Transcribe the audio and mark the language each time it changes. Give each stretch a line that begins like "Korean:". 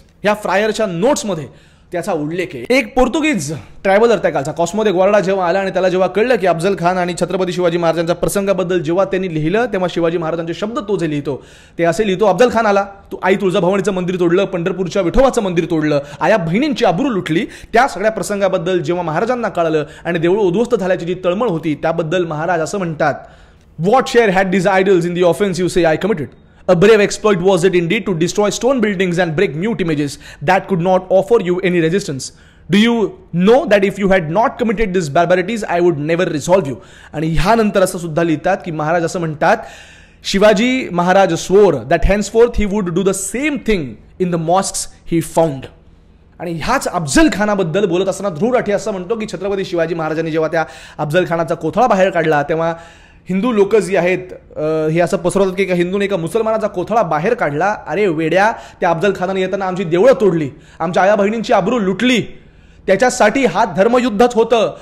Marathi: ह्या फ्रायरच्या नोट्समध्ये त्याचा उल्लेख आहे. एक पोर्तुगीज ट्रॅव्हलर त्या कालचा कॉस्मो दे ग्वार्डा जेव्हा आला आणि त्याला जेव्हा कळलं की अफजल खान आणि छत्रपती शिवाजी महाराजांच्या प्रसंगाबद्दल जेव्हा त्यांनी लिहिलं तेव्हा शिवाजी महाराजांचे शब्द तो जे लिहितो ते असे लिहितो, अफजल खान आला, तू आई तुळजाभवानीचं मंदिर तोडलं, पंढरपूरच्या विठोबाचं मंदिर तोडलं, आया बहिणींची अब्रू लुटली. त्या सगळ्या प्रसंगाबद्दल जेव्हा महाराजांना कळलं आणि देऊळ उद्ध्वस्त झाल्याची जी तळमळ होती त्याबद्दल महाराज असं म्हणतात,
English: What share had this idols in the offence you say I committed? A brave exploit was it indeed to destroy stone buildings and break mute images that could not offer you any resistance. Do you know that if you had not committed these barbarities, I would never resolve you?
Marathi: आणि ह्यानंतर असं सुद्धा लिहितात की महाराज असं म्हणतात, Shivaji Maharaj
English: swore that henceforth he would do the same thing in the mosques he found.
Marathi: आणि ह्याच अफजल खानाबद्दल बोलत असताना ध्रुव राठी असं म्हणतो की छत्रपती शिवाजी महाराजांनी जेव्हा त्या अफजल खानाचा कोथळा बाहेर काढला तेव्हा हिंदू लोक जी आहेत हे असं पसरवतात की हिंदूने एका मुसलमानाचा कोथळा बाहेर काढला. अरे वेड्या, त्या अफजल खानाने येताना आमची देवळं तोडली, आमच्या आया बहिणींची अब्रू लुटली, त्याच्यासाठी हा धर्मयुद्धच होतं.